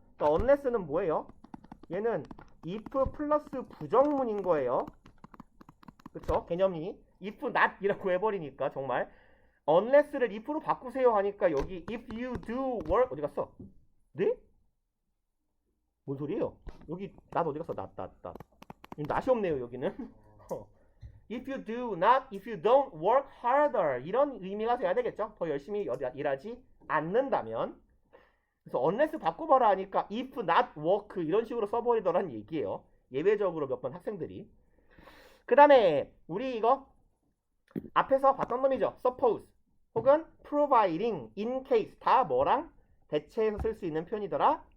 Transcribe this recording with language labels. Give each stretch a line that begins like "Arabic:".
Korean: 그러니까 unless는 뭐예요? 얘는 if 플러스 부정문인 거예요. 그쵸? 개념이 if, not이라고 해버리니까 정말 unless를 if로 바꾸세요 하니까 여기
English: if you do work
Korean: 어디 갔어? 네? 뭔 소리예요? 여기 not 어디 갔어? not이 없네요 여기는.
English: if you do not, if you don't work harder
Korean: 이런 의미가 돼야 되겠죠. 더 열심히 일하지 않는다면. 그래서 unless 바꿔봐라 하니까 if not work 이런 식으로 써버리더란 얘기예요. 예외적으로 몇 번 학생들이. 그 다음에 우리 이거 앞에서 봤던 놈이죠. suppose 혹은 providing, in case 다 뭐랑 대체해서 쓸 수 있는 표현이더라.